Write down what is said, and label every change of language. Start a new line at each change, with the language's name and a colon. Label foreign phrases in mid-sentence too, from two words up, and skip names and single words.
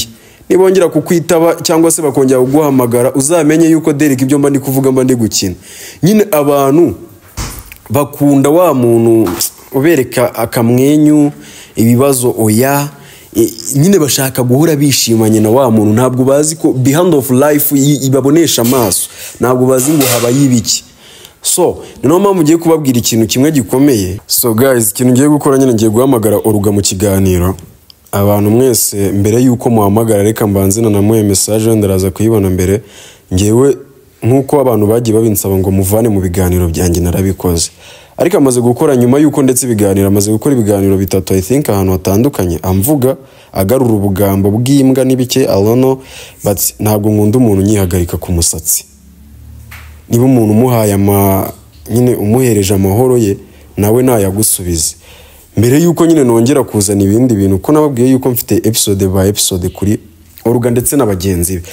Kinyarwanda: Nibongera kukwitaba cyangwa se bakongera kuguhamagara, uzamenye yuko Derek ibyo mba ndi kuvuga mba ndi gukina. Nyine abantu bakunda wa muntu ubereka akamwenyu, ibibazo oya, nyine bashaka guhora bishimanye na wa muntu. Ntabwo bazi ko
English: behind of life
Kinyarwanda: ibabonesha amaso, ntabwo bazi ngo haba yibiki. So niyo mpamvu ngiye kubabwira ikintu kimwe gikomeye. So guys, ikintu ngiye gukora nyine ngiye guhamagara Oruga mu kiganiro. Abantu mwese mbere yuko muhamagara reka mbanze na namuye message ndaraza kuyibona mbere. Ngewe nkuko abantu bagiye babinsaba ngo muvane mu biganiro byanjye narabikoze, ariko amaze gukora nyuma yuko ndetse ibiganiro amaze gukora ibiganiro bitatu
English: I think
Kinyarwanda: ahantu hatandukanye, amvuga agarura ubugambo bw'imbwa n'ibike
English: I don't know,
Kinyarwanda: but ntabwo nkunda umuntu nyihagarika ku musatsi. Niba umuntu umuhaye nyine umuhereje amahoro ye, nawe nayagusubize. Mbere yuko nyine nongera kuzana ibindi bintu, ko nababwiye yuko mfite
English: episode by episode
Kinyarwanda: kuri Oruga ndetse n'abagenzi be.